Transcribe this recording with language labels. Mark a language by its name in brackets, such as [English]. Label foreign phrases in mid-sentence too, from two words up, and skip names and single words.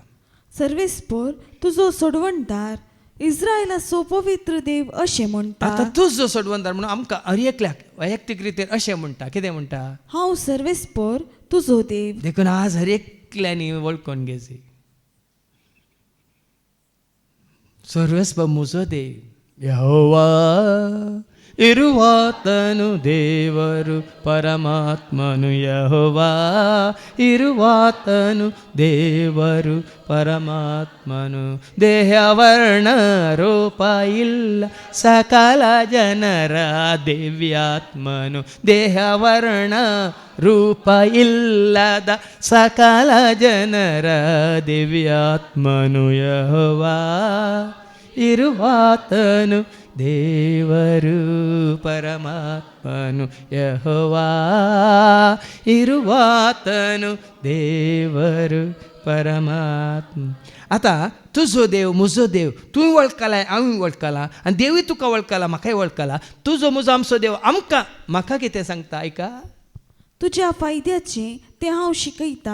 [Konkani] सर्वेस्पर तुजो सोडवणदार इस्रायलाचो पवित्र देव अशें म्हणटा आतां तुजो सोडवणदार म्हणून आमकां हर एकल्याक वैयक्तीक रितीन अशें म्हणटा कितें म्हणटा हांव सर्वेस्पर तुजो देव देखून आज हर एकल्यांनी वळखून घेवची सर्वेस्पर म्हजो देव यहोवा [Kannada] ಇರುವಾತನು ದೇವರು ಪರಮಾತ್ಮನು ಯೆಹೋವಾ ಇರುವಾತನು ದೇವರು ಪರಮಾತ್ಮನು ದೇಹವರ್ಣ ರೂಪ ಇಲ್ಲ ಸಕಲ ಜನರ ದಿವ್ಯಾತ್ಮನು ದೇಹವರ್ಣ ರೂಪ ಇಲ್ಲದ ಸಕಲ ಜನರ ದಿವ್ಯಾತ್ಮನು ಯೆಹೋವಾ ಇರುವಾತನು ದೇವರು ಪರಮಾತ್ಮನು ಯೆಹೋವಾ ಇರುವಾತನು ದೇವರು ಪರಮಾತ್ಮ [Konkani] आता तुझो देव म्हजो देव तुवें वळखला हांवें वळखला आनी देवूय तुका वळखला म्हाकाय वळखला तुजो म्हजो आमचो देव आमकां म्हाका कितें सांगता आयका तुज्या फायद्याचें तें हांव शिकयता